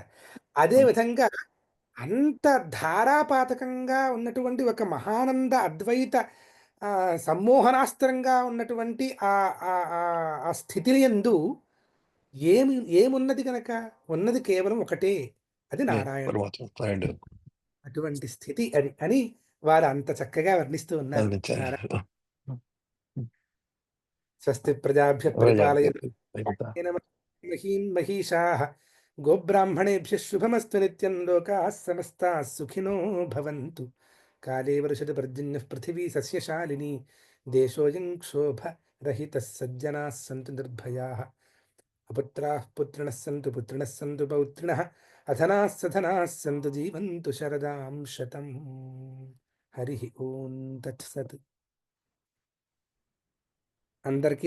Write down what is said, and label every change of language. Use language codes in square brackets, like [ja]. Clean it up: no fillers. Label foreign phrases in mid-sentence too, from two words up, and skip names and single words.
[te] అదే విధంగా అంత ధారాపాతకంగా ఉన్నటువంటి ఒక మహానంద అద్వైత సమ్మోహనాస్త్రంగా ఉన్నటువంటి ఆ స్థితియందు ఏమున్నది గనక? ఉన్నది కేవలం ఒకటే. అది నారాయణుడు. పరమాత్మ. అటువంటి స్థితి అది అని వారు అంత చక్కగా వర్ణిస్తూ ఉన్నారు. [sa] స్వస్తి ప్రజాభ్యః పరిపాలయంతాం మహీం మహీషాః గోబ్రాహ్మణేభ్యः శుభమస్తు నిత్యం లోకాः సమస్తాः సుఖినో భవంతు. కాలే వర్షతు పర్జన్యః పృథివీ సస్యశాలినీ దేశోऽयं క్షోభరహితः సజ్జనాः సంతు నిర్భయాः అపుత్రాः పుత్రిణः సంతు పౌత్రిణः అధనాः సధనాः సంతు జీవంతు శరదాం శతం. హరి ఓం తత్సత్. [te] అందరికీ నమస్కారాలు.